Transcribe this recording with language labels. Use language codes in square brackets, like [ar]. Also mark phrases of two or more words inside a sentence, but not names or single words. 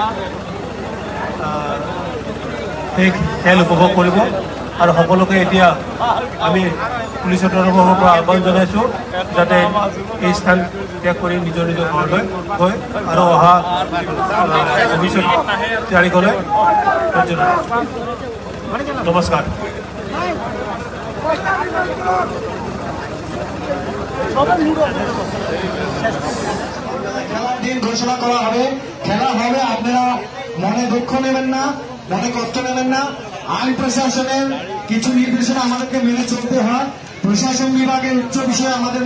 [as] এই খেল উপভোগ কৰিব আৰু সকলোকে এতিয়া আমি পুলিচৰ তৰফৰ পৰা আহ্বান জনাইছোঁ যাতে এই স্থান ত্যাগ কৰি নিজৰ নিজৰ ঘৰলৈ গৈ আৰু অহা ভৱিষ্যত তৈয়াৰী কৰে নমস্কাৰ [bn] খেলার দিন ঘোষণা করা হবে খেলা হবে আপনারা মনে দুঃখ নেবেন না মনে কষ্ট নেবেন না আইন প্রশাসনের কিছু নির্দেশনা আমাদেরকে মেনে চলতে হয় প্রশাসন বিভাগের উচ্চ বিষয়ে আমাদের